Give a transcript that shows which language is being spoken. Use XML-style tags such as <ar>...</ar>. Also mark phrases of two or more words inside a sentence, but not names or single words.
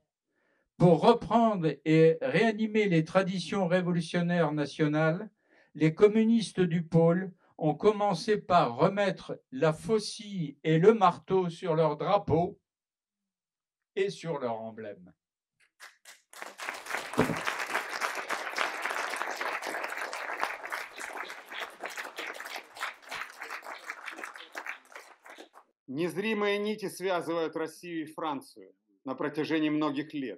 <fr>Pour reprendre et réanimer les traditions révolutionnaires nationales, les communistes du pôle ont commencé par remettre la faucille et le marteau sur leur drapeau et sur leur emblème.</fr> <ru>Незримые нити связывают Россию и Францию на протяжении многих лет.</ru>